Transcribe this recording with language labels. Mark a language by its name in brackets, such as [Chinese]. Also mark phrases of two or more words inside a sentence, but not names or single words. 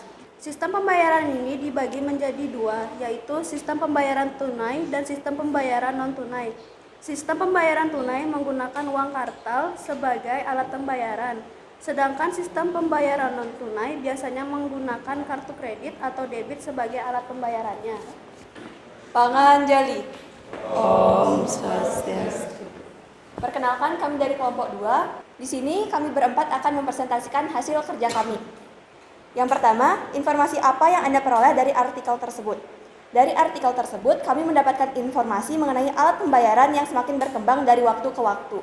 [Indonesian] Sistem pembayaran ini dibagi menjadi 2, yaitu sistem pembayaran tunai dan sistem pembayaran non-tunai. Sistem pembayaran tunai menggunakan uang kartal sebagai alat pembayaran. Sedangkan sistem pembayaran non-tunai biasanya menggunakan kartu kredit atau debit sebagai alat pembayarannya. Panganjali. Om Swastiastu. Perkenalkan, kami dari kelompok 2. Di sini kami berempat akan mempresentasikan hasil kerja kami. Yang pertama, informasi apa yang Anda peroleh dari artikel tersebut? Dari artikel tersebut, kami mendapatkan informasi mengenai alat pembayaran yang semakin berkembang dari waktu ke waktu.